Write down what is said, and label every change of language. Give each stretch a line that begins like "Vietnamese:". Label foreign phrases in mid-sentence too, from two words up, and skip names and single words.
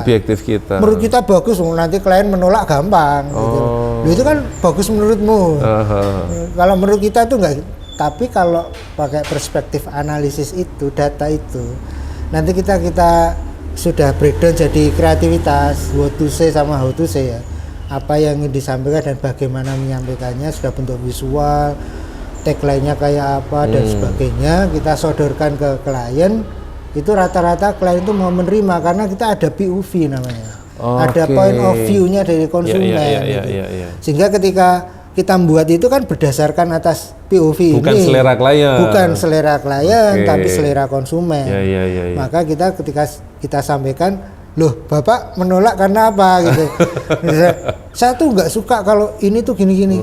Indonesian: Menurut kita bagus, nanti klien menolak gampang gitu. Itu kan bagus menurutmu. Kalau menurut kita tuh enggak. Tapi kalau pakai perspektif analisis itu, data itu, nanti kita sudah breakdown jadi kreativitas,
English: what to say sama how to say ya.
Indonesian: Apa yang ingin disampaikan dan bagaimana menyampaikannya, sudah bentuk visual, tagline-nya kayak apa dan sebagainya, kita sodorkan ke klien. Itu rata-rata klien itu mau menerima karena kita ada POV namanya. Ada
English: point of view-nya
Indonesian: dari konsumen. Sehingga ketika kita membuat itu kan berdasarkan atas POV bukan ini. Bukan selera klien, tapi selera konsumen. Maka ketika kita sampaikan, loh Bapak menolak karena apa gitu. Saya tuh nggak suka kalau ini tuh gini-gini.